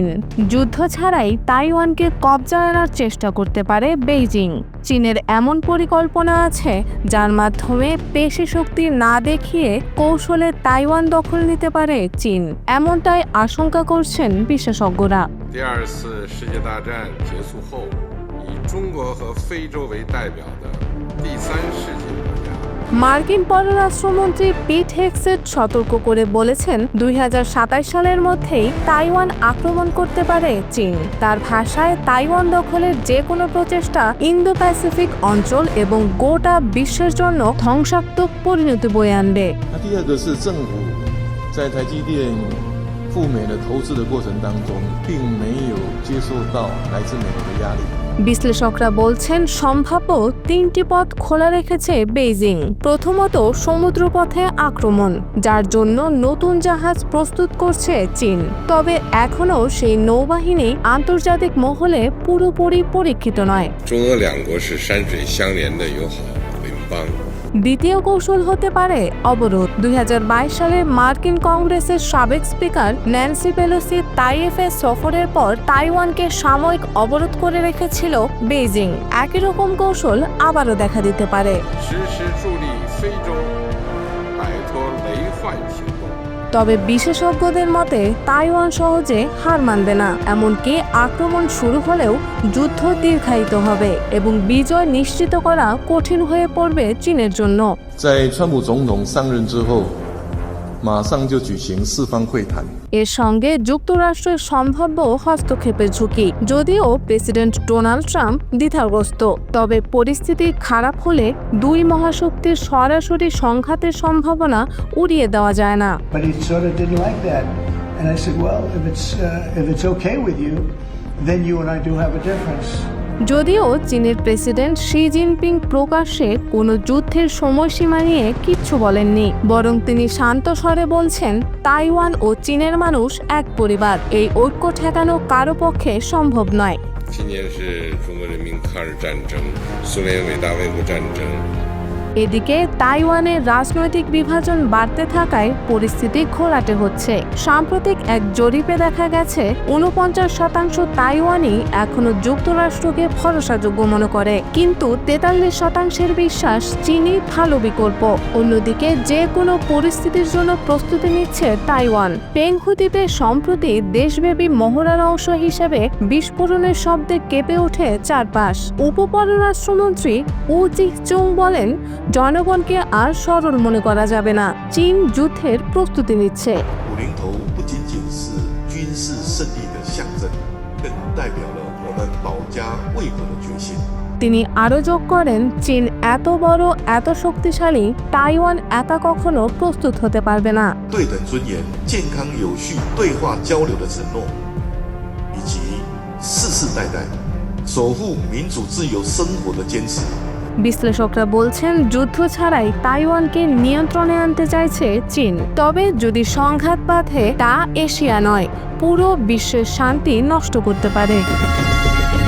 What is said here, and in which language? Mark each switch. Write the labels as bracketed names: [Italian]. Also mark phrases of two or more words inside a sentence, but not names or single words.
[Bangla] যুদ্ধ ছাড়াই তাইওয়ানকে কবজায় আনার চেষ্টা করতে পারে বেইজিং। চীনের এমন পরিকল্পনা আছে যার মাধ্যমে পেশি শক্তি না দেখিয়ে কৌশলে তাইওয়ান দখল নিতে পারে চীন, এমনটাই আশঙ্কা করছেন বিশেষজ্ঞরা। [Chinese] 第二次世界大战结束后，以中国和非洲为代表的第三世界国家。 [Bangla] মার্কিন পররাষ্ট্রমন্ত্রী পিট হেগসেট সতর্ক করে বলেছেন 2027 সালের মধ্যেই তাইওয়ান আক্রমণ করতে পারে চীন। তার ভাষায় তাইওয়ান দখলের যে কোনো প্রচেষ্টা ইন্দো প্যাসিফিক অঞ্চল এবং গোটা বিশ্বের জন্য ধ্বংসাত্মক পরিণতি বয়ে আনবে। [Chinese] 第二个是政府在台积电赴美的投资的过程当中，并没有接受到来自美国的压力。 [Bangla] বিশ্লেষকরা বলছেন সম্ভাব্য তিনটি পথ খোলা রেখেছে বেইজিং। প্রথমত সমুদ্রপথে আক্রমণ, যার জন্য নতুন জাহাজ প্রস্তুত করছে চীন। তবে এখনও সেই নৌবাহিনী আন্তর্জাতিক মহলে পুরোপুরি পরীক্ষিত নয়। [Chinese] 中俄两国是山水相连的友好邻邦。 [Bangla] দ্বিতীয় কৌশল হতে পারে অবরোধ। 2022 সালে মার্কিন কংগ্রেসের সাবেক স্পিকার ন্যান্সি পেলোসি তাইওয়ানে সফরের পর তাইওয়ানকে সাময়িক অবরোধ করে রেখেছিল বেইজিং। একই রকম কৌশল আবারও দেখা দিতে পারে। [Chinese] 实施助力非洲摆脱雷患行动。 [Bangla] তবে বিশেষজ্ঞদের মতে তাইওয়ান সহজে হার মানবে না, এমনকি আক্রমণ শুরু হলেও যুদ্ধ দীর্ঘায়িত হবে এবং বিজয় নিশ্চিত করা কঠিন হয়ে পড়বে চীনের জন্য। [Chinese] 在川普总统上任之后，马上就举行四方会谈。 [Bangla] এর সঙ্গে যুক্তরাষ্ট্রের সম্ভাব্য হস্তক্ষেপের ঝুঁকি। যদিও প্রেসিডেন্ট ডোনাল্ড ট্রাম্প দ্বিধাগ্রস্ত, তবে পরিস্থিতি খারাপ হলে দুই মহাশক্তির সরাসরি সংঘাতের সম্ভাবনা উড়িয়ে দেওয়া যায় না। [English] But he sort of didn't like that, and I said, well, if it's okay with you, then you and I do have a difference. [Bangla] যদিও চীনের প্রেসিডেন্ট শি জিনপিং প্রকাশ্যে কোনো যুদ্ধের সময়সীমা নিয়ে কিচ্ছু বলেননি, বরং তিনি শান্ত স্বরে বলছেন তাইওয়ান ও চীনের মানুষ এক পরিবার। এই ঐক্য ঠেকানো কারো পক্ষে সম্ভব নয়। [Chinese] 今年是中国人民抗日战争、苏联伟大卫国战争。 [Bangla] এদিকে তাইওয়ানের রাজনৈতিক বিভাজন বাড়তে থাকায় পরিস্থিতি ঘোলাটে হচ্ছে। সাম্প্রতিক এক জরিপে দেখা গেছে 49% তাইওয়ানি এখনো যুক্তরাষ্ট্রকে ভরসাযোগ্য মনে করে, কিন্তু 43% বিশ্বাস চীনই ভালো বিকল্প। অন্যদিকে যে কোনো পরিস্থিতির জন্য প্রস্তুতি নিচ্ছে তাইওয়ান। পেংহু দ্বীপে সম্প্রতি দেশব্যাপী মহড়ার অংশ হিসেবে বিস্ফোরণের শব্দে কেঁপে ওঠে চারপাশ। উপপররাষ্ট্রমন্ত্রী উ জিচুং বলেন, জনগণকে আর সরল মনে করা যাবে না, চীন যুদ্ধের প্রস্তুতি নিচ্ছে। [Chinese] 50 头不仅仅是军事胜利的象征，更代表了我们保家卫国的决心。 [Bangla] তিনি আরও যোগ করেন, চীন এত বড়, এত শক্তিশালী, তাইওয়ান একা কখনো প্রস্তুত হতে পারবে না। [Chinese] 对等尊严、健康有序对话交流的承诺，以及世世代代守护民主自由生活的坚持。 [Bangla] বিশ্লেষকরা বলছেন যুদ্ধ ছাড়াই তাইওয়ানকে নিয়ন্ত্রণে আনতে চাইছে চীন। তবে যদি সংঘাত বাধে তা এশিয়া নয়, পুরো বিশ্বের শান্তি নষ্ট করতে পারে।